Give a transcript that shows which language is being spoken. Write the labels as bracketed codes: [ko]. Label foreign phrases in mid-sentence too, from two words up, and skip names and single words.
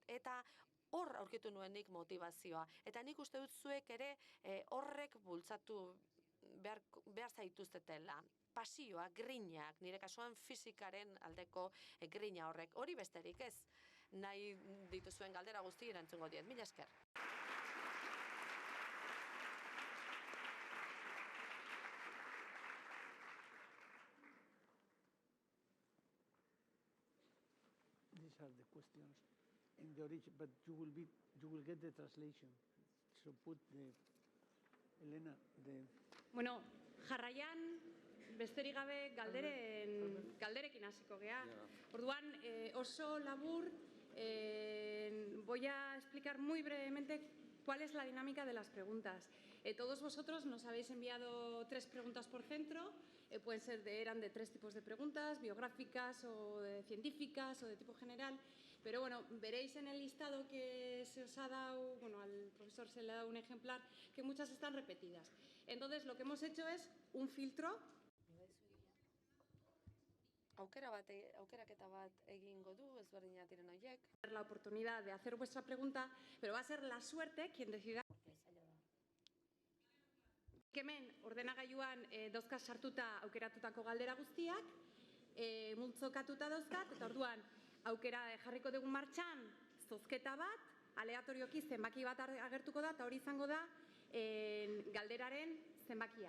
[eu] Eta hor aurkitu nuenik motivazioa. Eta nik uste dut zuek ere horrek bultzatu behar zaituztetela. Pasioa, grinak, nire kasuan fisikaren aldeko grina horrek. Hori besterik ez. Nahi dituzuen galdera guzti erantzungo diet. Mila esker. [en] These are the questions in the origin, but you will get the translation. So put Elena, [eu] Bueno, jarraian, besterik gabe galderekin hasiko gea. Orduan, oso labur, [es] voy a explicar muy brevemente cuál es la dinámica de las preguntas. Todos vosotros nos habéis enviado 3 preguntas por centro, eran de 3 tipos de preguntas, biográficas o científicas o de tipo general, pero bueno, veréis en el listado que se os ha dado, al profesor se le ha dado un ejemplar, que muchas están repetidas. Entonces, lo que hemos hecho es un filtro. [eu] Aukeraketa bat egingo du, ezberdina diren horiek. [es] La oportunidad de hacer vuestra pregunta, pero va a ser la suerte quien decida. [eu] Hemen ordenagailuan dauzka sartuta aukeratutako galdera guztiak, multzokatuta dauzkat, eta orduan aukera jarriko dugu martxan zozketa bat, aleatorioki zenbaki bat agertuko da, eta hori izango da galderaren zenbakia.